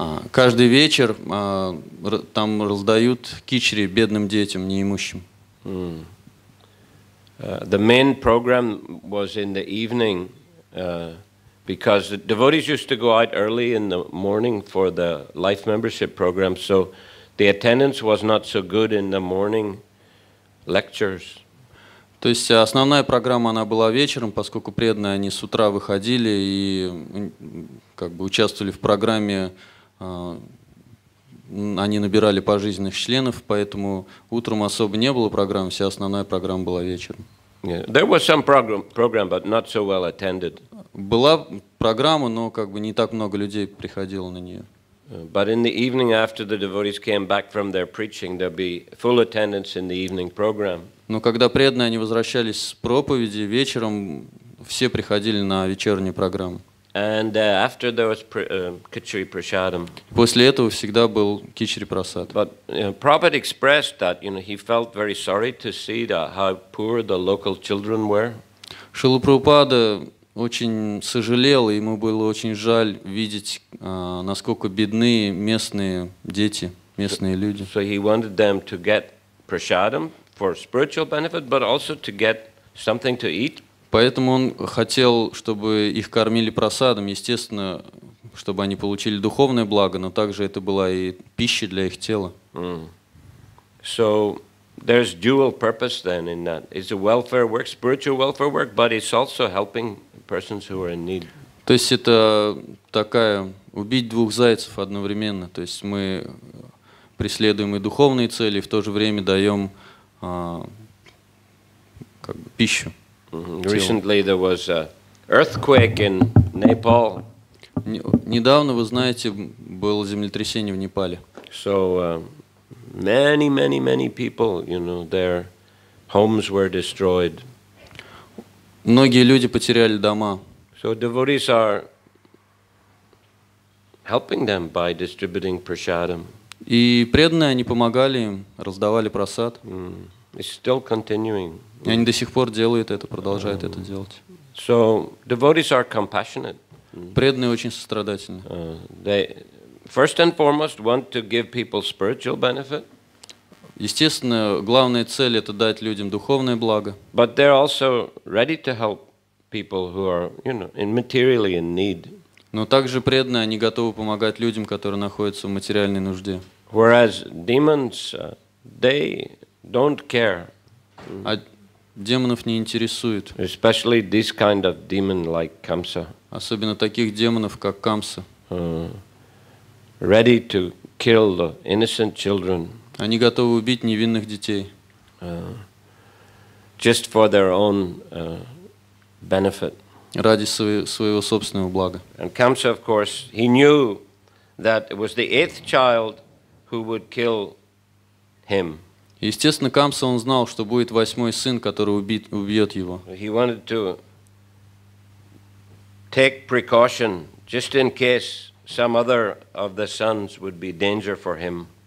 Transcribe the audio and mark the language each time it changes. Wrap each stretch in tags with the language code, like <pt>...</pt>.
<ru>каждый вечер там раздают кичри бедным детям, неимущим.</ru> <en>The main program was in the evening because the devotees used to go out early in the morning for the life membership program, so the attendance was not so good in the morning lectures.</en> <ru>То есть основная программа она была вечером, поскольку преданные они с утра выходили и как бы участвовали в программе, они набирали пожизненных членов, поэтому утром особо не было программы, вся основная программа была вечером. Yeah.</ru> <en>There was some program, but not so well attended.</en> <ru>Была программа, но как бы не так много людей приходило на нее.</ru> <en>But in the evening, after the devotees came back from their preaching, there'd be full attendance in the evening program.</en> <ru>Но когда преданные они возвращались с проповеди, вечером все приходили на вечернюю программу.</ru> <en>And after there was Khichdi Prasadam.</en> <ru>После этого всегда был Кичри Прасад.</ru> <en>But Prabhupada expressed that he felt very sorry to see how poor the local children were.</en> <ru>Шрила Прабхупада очень сожалел, и ему было очень жаль видеть, насколько бедны местные дети, местные люди.</ru> <en>So he wanted them to get prasadam for spiritual benefit, but also to get something to eat.</en> <ru>Поэтому он хотел, чтобы их кормили прасадом, естественно, чтобы они получили духовное благо, но также это была и пища для их тела.</ru> <en>So there's dual purpose then in that. It's a welfare work, spiritual welfare work, but it's also helping persons who are in need.</en> <ru>То есть это такая убить двух зайцев одновременно. То есть мы преследуем и духовные цели, и в то же время даем пищу.</ru> <en>Recently there was an earthquake in Nepal.</en> <ru>Недавно, вы знаете, было землетрясение в Непале.</ru> <en>So many people, their homes were destroyed.</en> <ru>Многие люди потеряли дома.</ru> <en>So devotees are helping them by distributing prasadam.</en> <ru>И преданные, они помогали им, раздавали прасад.</ru> <en>It's still continuing.</en> <ru>И они до сих пор делают это, продолжают это делать.</ru> <en>So devotees are compassionate.</en> <ru>Преданные очень сострадательны.</ru> <en>They first and foremost want to give people spiritual benefit.</en> <ru>Естественно, главная цель – это дать людям духовное благо.</ru> <en>But they're also ready to help people who are, materially in need.</en> <ru>Но также преданные, они готовы помогать людям, которые находятся в материальной нужде.</ru> <en>Whereas demons, they don't care.</en> <ru>А демонов не интересует.</ru> <en>Especially this kind of demon like Kamsa.</en> <ru>Особенно таких демонов, как Камса.</ru> <en>Ready to kill the innocent children.</en> <ru>Они готовы убить невинных детей.</ru> <en>Just for their own benefit.</en> <ru>Ради своего собственного блага.</ru> <en>And Kamsa, of course, he knew that it was the 8th child who would kill him.</en> <ru>Естественно, Камса, он знал, что будет 8-й сын, который убьет его.</ru> <en>He wanted to take precaution just in case some other of the sons would be danger for him.</en>